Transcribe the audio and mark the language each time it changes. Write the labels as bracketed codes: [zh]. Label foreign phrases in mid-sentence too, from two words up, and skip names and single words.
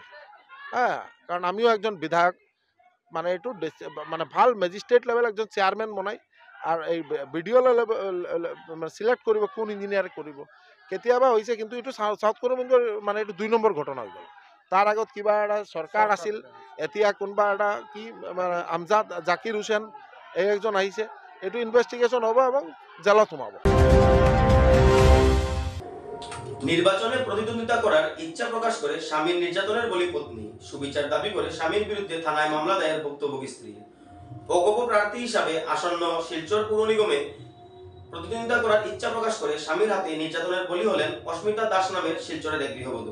[as] কাৰণ আমিও একজন বিধায়ক, মানে এইটো মানে ভাল [en] magistrate level [as] একজন চেয়াৰমেন বনাই আৰু এই [en] BDO level select [as] কৰিব কোন ইঞ্জিনিয়াৰ কৰিব। কেতিয়াবা হৈছে, কিন্তু এইটো চাউথ করিমগঞ্জৰ মানে এইটো 2 নম্বৰ ঘটনা হৈ গ'ল। তাৰ আগত কিবা এটা চৰকাৰ আছিল, এতিয়া কোনোবা এটা কি মানে আমজাদ জাকিৰ হোসেন এই একজন আহিছে। এইটো ইনভেষ্টিগেশ্যন হ'ব এবং জেলত সোমাব। [bn] নির্বাচনে প্রতিদ্বন্দ্বিতা করার ইচ্ছা প্রকাশ করে স্বামীর নির্যাতনের বলি পত্নী, সুবিচার দাবি করে স্বামীর বিরুদ্ধে থানায় মামলা দায়ের ভুক্তভোগী স্ত্রী। অযোগ্য প্রার্থী হিসাবে আসন্ন শিলচর পৌর নিগমে প্রতিদ্বন্দ্বিতা করার ইচ্ছা প্রকাশ করে স্বামীর হাতে নির্যাতনের বলি হলেন অস্মিতা দাস নামের শিলচরের এক গৃহবধূ।